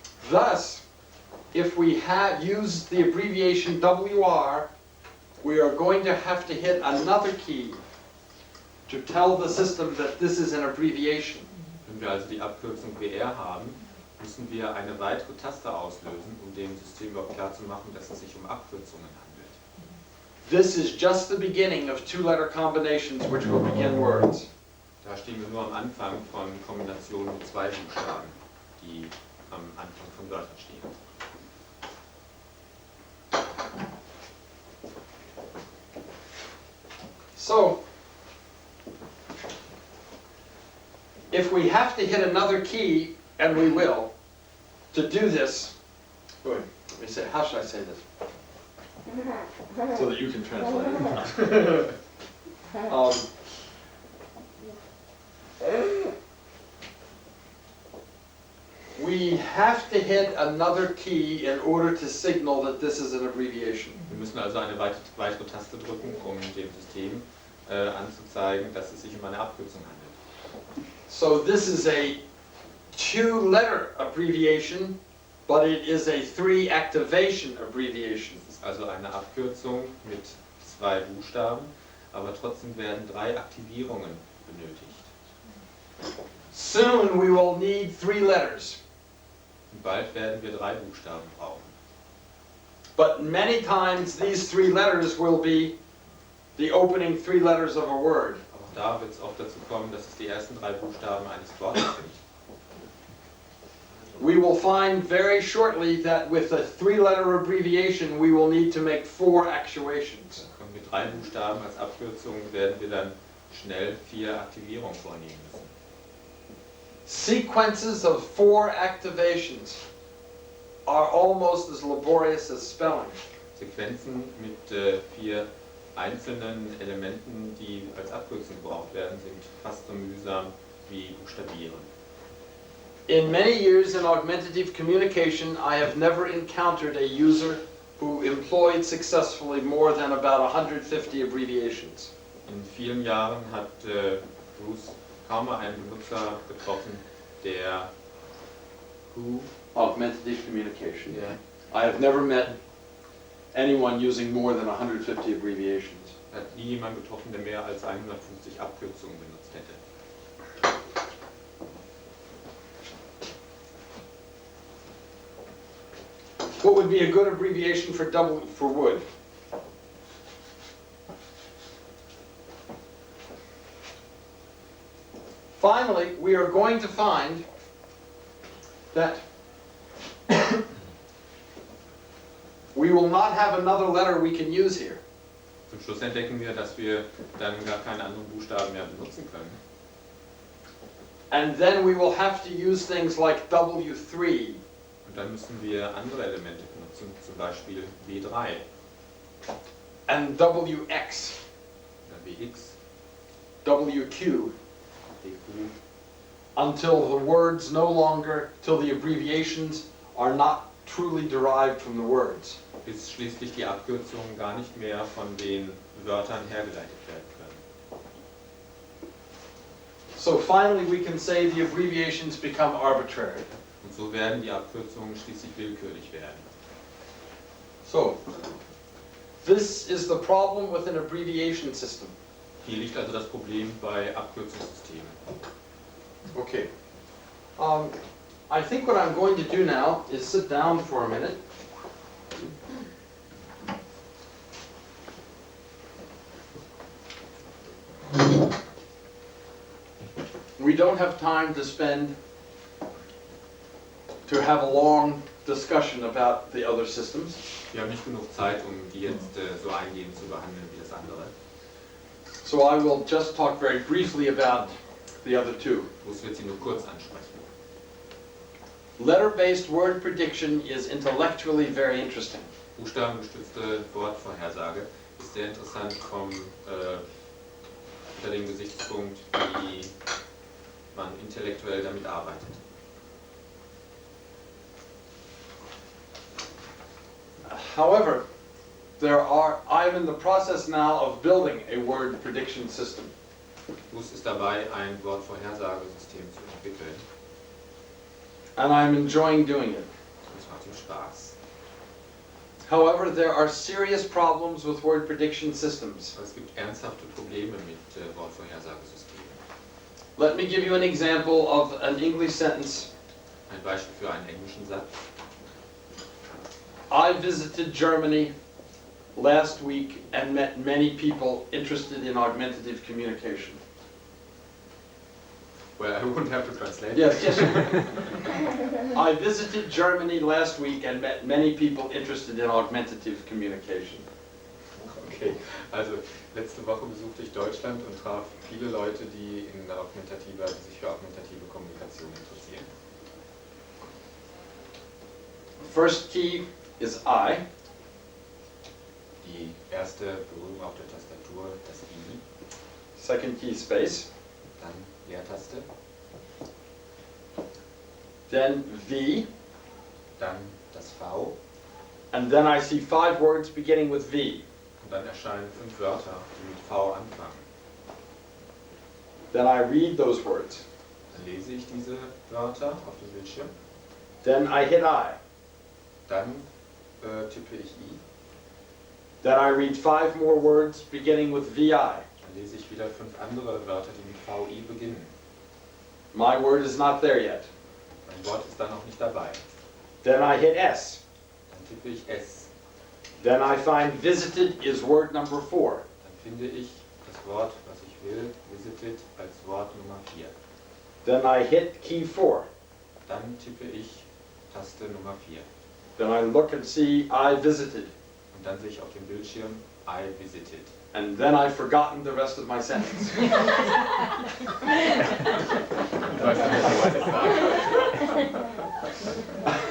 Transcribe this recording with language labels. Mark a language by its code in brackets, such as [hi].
[en] Thus, if we have used the abbreviation WR, we are going to have to hit another key to tell the system that this is an abbreviation. [de] Wenn wir also die Abkürzung WR haben, müssen wir eine weitere Taste auslösen, um dem System überhaupt klarzumachen, dass es sich um Abkürzungen handelt. [en] This is just the beginning of 2-letter combinations which will begin words. [de] Da stehen wir nur am Anfang von Kombinationen mit zwei Buchstaben, die am Anfang von Wörtern stehen. [en] So, if we have to hit another key, and we will, to do this, wait, let me say, how should I say this? So that you can translate it. We have to hit another key in order to signal that this is an abbreviation. [de] Wir müssen also eine weitere Taste drücken, um dem System anzuzeigen, dass es sich um eine Abkürzung handelt. [en] So this is a 2-letter abbreviation, but it is a 3-activation abbreviation. [de] Es ist also eine Abkürzung mit 2 Buchstaben, aber trotzdem werden 3 Aktivierungen benötigt. [en] Soon we will need 3 letters. [de] Und bald werden wir 3 Buchstaben brauchen. [en] But many times these 3 letters will be the opening 3 letters of a word. [de] Auch da wird es oft dazu kommen, dass es die ersten 3 Buchstaben eines Wortes sind. [en] We will find very shortly that with a 3-letter abbreviation we will need to make 4 actuations. [de] Und mit 3 Buchstaben als Abkürzung werden wir dann schnell 4 Aktivierungen vornehmen müssen. [en] Sequences of 4 activations are almost as laborious as spelling. [de] Sequenzen mit 4 einzelnen Elementen, die als Abkürzung gebraucht werden, sind fast so mühsam wie Buchstabieren. [en] In many years in augmentative communication, I have never encountered a user who employed successfully more than about 150 abbreviations. [de] In vielen Jahren hat Bruce kaum mal einen Benutzer getroffen, der [en] Augmentative communication. [de] Ja. [en] I have never met anyone using more than 150 abbreviations. [de] Hat nie jemanden getroffen, der mehr als 150 Abkürzungen benutzt hätte. [en] What would be a good abbreviation for wood? Finally, we are going to find that we will not have another letter we can use here. [de] Zum Schluss entdecken wir, dass wir dann gar keinen anderen Buchstaben mehr benutzen können. [en] And then we will have to use things like W3. [de] Und dann müssen wir andere Elemente benutzen, zum Beispiel W3 [en] And WX, [de] oder WX, [en] WQ, [de] WQ, [en] until the words no longer, till the abbreviations are not truly derived from the words. [de] bis schließlich die Abkürzungen gar nicht mehr von den Wörtern hergeleitet werden können. [en] So finally we can say the abbreviations become arbitrary. [de] Und so werden die Abkürzungen schließlich willkürlich werden. [en] So, this is the problem with an abbreviation system. [de] Hier liegt also das Problem bei Abkürzungssystemen. [en] Okay. I think what I'm going to do now is sit down for a minute. We don't have time to have a long discussion about the other systems. [de] Wir haben nicht genug Zeit, um die jetzt so eingehend zu behandeln wie das andere. [en] So I will just talk very briefly about the other 2. [de] Bruce wird sie nur kurz ansprechen. [en] Letter-based word prediction is intellectually very interesting. [de] Buchstabengestützte Wortvorhersage ist sehr interessant unter dem Gesichtspunkt, wie man intellektuell damit arbeitet. [en] However, I'm in the process now of building a word prediction system. [de] Bruce ist dabei, ein Wortvorhersagesystem zu entwickeln. [en] And I'm enjoying doing it. [de] Das macht ihm Spaß. [en] However, there are serious problems with word prediction systems. [de] Aber es gibt ernsthafte Probleme mit Wortvorhersagesystemen. [en] Let me give you an example of an English sentence. [de] Ein Beispiel für einen englischen Satz. [en] I visited Germany last week and met many people interested in augmentative communication. Well, I wouldn't have to translate. Yes, yes. I visited Germany last week and met many people interested in augmentative communication. [de] Okay, also letzte Woche besuchte ich Deutschland und traf viele Leute, die sich für augmentative Kommunikation interessieren. [en] First key is I. [de] Die erste Berührung auf der Tastatur, das I, [en] Second key, space. [de] dann Leertaste, [en] Then V. [de] dann das V [en] And then I see 5 words beginning with V. [de] und dann erscheinen 5 Wörter, die mit V anfangen. [en] Then I read those words. [de] Dann lese ich diese Wörter auf dem Bildschirm, [en] Then I hit I. [de] dann tippe ich I, [en] Then I read 5 more words beginning with VI. [de] dann lese ich wieder 5 andere Wörter, die mit VI beginnen. [en] My word is not there yet. [de] Mein Wort ist dann noch nicht dabei. [en] Then I hit S. [de] Dann tippe ich S, [en] Then I find visited is word number 4. [de] dann finde ich das Wort, was ich will, visited, als Wort Nummer 4. [en] Then I hit key 4. [de] Dann tippe ich Taste Nummer 4. [en] Then I look and see I visited. [de] Und dann sehe ich auf dem Bildschirm [en] I visited. And then I've forgotten the rest of my sentence. [de] Ich weiß nicht, was ich sagen